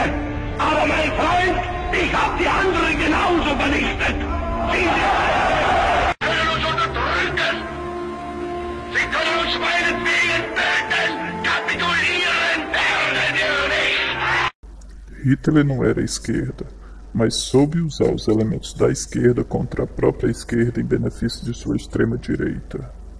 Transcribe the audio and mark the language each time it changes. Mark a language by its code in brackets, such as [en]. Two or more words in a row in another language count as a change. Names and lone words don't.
[de] Aber mein Freund, ich habe die anderen genauso vernichtet. Sie können uns unterdrücken. Sie können uns meinetwegen töten. Kapitulieren werden wir nicht. [pt] Hitler não era esquerda, mas soube usar os elementos da esquerda contra a própria esquerda em benefício de sua extrema-direita.